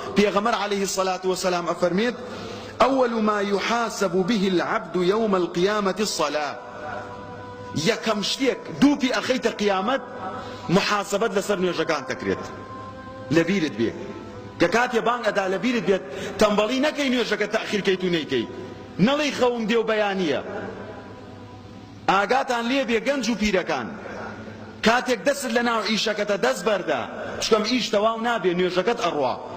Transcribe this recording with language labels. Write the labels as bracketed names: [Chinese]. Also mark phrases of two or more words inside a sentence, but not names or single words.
[Arabic] پێغەمبەر عليه الصلاة والسلام أفرميت أول ما يحاسب به العبد يوم القيامة الصلاة. [Central Kurdish] یەکەم شتێک دووپی ئەخەیتە قیامەت محاسبەت لەسەر نوێژەکان دەکرێت. لەبیرت بێ کە کاتێ بانگ ئەدا لەبیرت بێت تەمبەڵی نەکەی نوێژەکە تەخیرکەیت و نەیکەی، نەڵێی خەوم دێ و بەیانیە. ئاگاتان لێ بێ گەنج و پیرەکان، کاتێک دەست لە ناو ئیشەکەتە دەست بەردە، چکەم ئیش تەواو نابێ نوێژەکەت ئەڕوا.